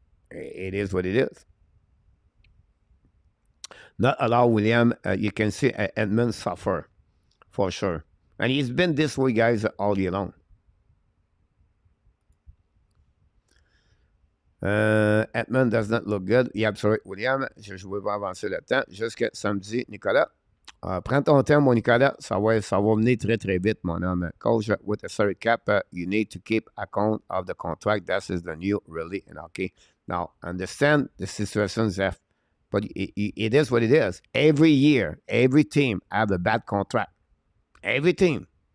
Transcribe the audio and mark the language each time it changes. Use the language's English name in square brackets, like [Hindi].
[English] It is what it is. Not allow William, you can see Edmund suffer, for sure. And he's been this way, guys, all year long. Edmund does not look good. Yeah, sorry, [French] William, je ne vais pas avancer le temps. Jusqu'à samedi, Nicolas. Prends ton temps, mon Nicolas. Ça va venir très, très vite, mon homme. [English] Coach, with the salary cap, you need to keep account of the contract. That is the new REILLY in hockey. Now, understand the situation, Zeph, but it is what it is. Every year, every team have a bad contract. Every team.